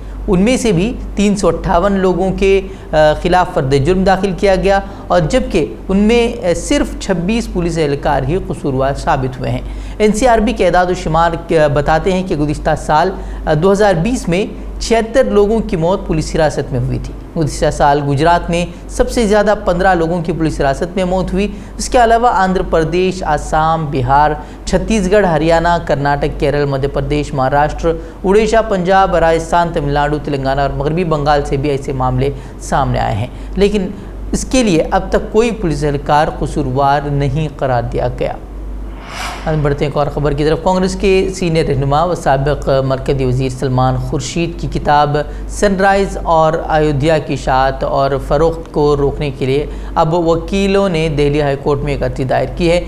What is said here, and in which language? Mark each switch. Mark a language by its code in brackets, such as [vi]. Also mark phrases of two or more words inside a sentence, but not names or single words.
[ur] ان میں سے بھی 358 لوگوں کے خلاف فرد جرم داخل کیا گیا، اور جبکہ ان میں صرف 26 پولیس اہلکار ہی قصوروار ثابت ہوئے ہیں۔ این سی آر بی کے اعداد و شمار بتاتے ہیں کہ گزشتہ سال 2020 میں 76 لوگوں کی موت پولیس حراست میں ہوئی تھی۔ گزشتہ سال گجرات میں سب سے زیادہ 15 لوگوں کی پولیس حراست میں موت ہوئی۔ اس کے علاوہ آندھرا پردیش، آسام، بہار، چھتیس گڑھ، ہریانہ، کرناٹک، کیرل، مدھیہ پردیش، مہاراشٹر، اڑیسہ، پنجاب، راجستھان، تمل ناڈو، تلنگانہ اور مغربی بنگال سے بھی ایسے معاملے سامنے آئے ہیں، لیکن اس کے لیے اب تک کوئی پولیس اہلکار قصوروار نہیں قرار دیا گیا۔ بڑھتے ہیں ایک اور خبر کی طرف۔ کانگریس کے سینئر رہنما و سابق مرکزی وزیر سلمان خورشید کی کتاب سن رائز اور ایودھیا کی اشاعت اور فروخت کو روکنے کے لیے اب وکیلوں نے دہلی ہائی کورٹ میں ایک عرضی دائر کی ہے۔